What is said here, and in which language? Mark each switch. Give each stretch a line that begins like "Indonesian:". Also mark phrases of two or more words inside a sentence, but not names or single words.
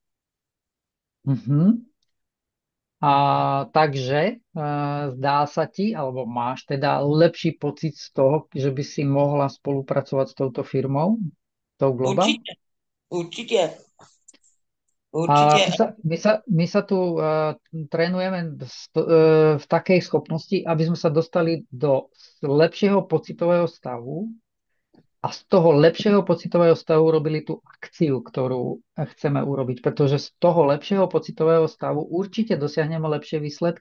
Slovak: Mhm. A takže zdá sa ti, alebo máš teda lepší pocit z toho, že by si mohla spolupracovať s touto firmou, tou Global?
Czech: Určitě, určitě, A určitě.
Slovak: my sa tu trénujeme v takej schopnosti, aby sme sa dostali do lepšieho pocitového stavu a z toho lepšieho pocitového stavu robili tú akciu, ktorú chceme urobiť, pretože z toho lepšieho pocitového stavu určite dosiahneme lepšie výsledky.